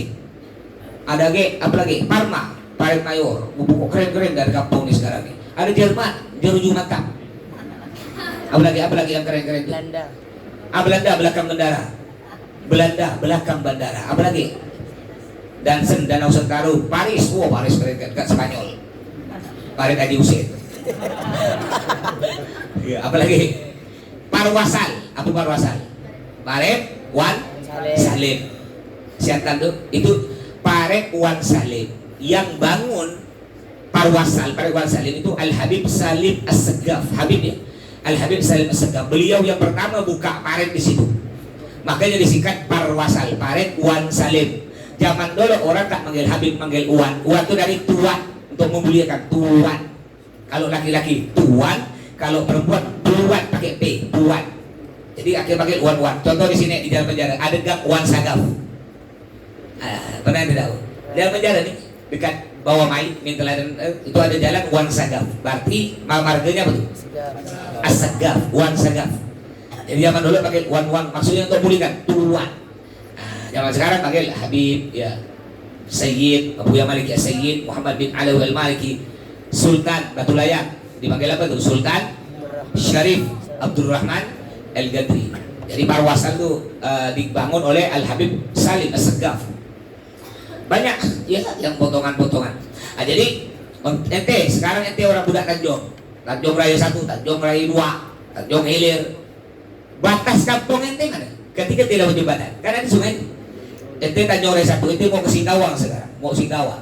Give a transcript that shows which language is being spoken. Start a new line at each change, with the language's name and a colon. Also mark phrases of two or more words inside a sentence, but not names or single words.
Indonesian: Ada apalagi Parma, Parit Mayor, buku keren-keren dari kampung ini sekarang nih. Ada Jerman, Jeruju Mantap. Apalagi yang keren-keren itu. Belanda belakang bandara. Belakang bandara. Apalagi Dansen, Danau Sentaru, Paris. Paris keren kan Spanyol. Parit Haji Husein. Apalagi Parwasal. Apa Parwasal? Parit Wan Salim. Siantan tuh itu Paret Wan Salim. Yang bangun Parwasal, Paret Wan Salim itu Al-Habib Salim As-Segaf. Habib ya, Al-Habib Salim As-Segaf. Beliau yang pertama buka paret di situ. Makanya disingkat Parwasal, Paret Wan Salim. Zaman dulu orang tak manggil Habib, manggil Wan. Wan itu dari tuan, untuk memuliakan tuan. Kalau laki-laki tuan, kalau perempuan tuan pakai P, tuan. Jadi akhirnya pakai Wan. Contoh di sini di dalam penjara ada gang Wan Sagaf. Pernah tidak tahu? Dalam penjara nih dekat bawah Mai, Minteladan itu ada jalan Wan Sagaf. Berarti marganya apa tuh? As-Sagaf, Wan Sagaf. Jadi zaman dulu pakai Wan, maksudnya untuk muliakan tuan. Zaman sekarang panggil Habib ya, Sayyid Abu Yamaliki Sayyid Muhammad bin Alawi Al-Maliki, Sultan Batu Layak, dipanggil apa tuh? Sultan Syarif Abdurrahman Al-Gadri. Jadi Parwasan tuh dibangun oleh Al Habib Salim As-Segaf. Banyak ya yang potongan-potongan. Nah, jadi ente sekarang ente orang budak Tanjung, Tanjung Raya 1, Tanjung Raya 2, Tanjung Hilir. Batas kampung ente mana? Ketika tidak lewat jembatan, kan ada sungai. Ente Tanjung Raya 1, ente mau ke Singkawang sekarang, mau Singkawang.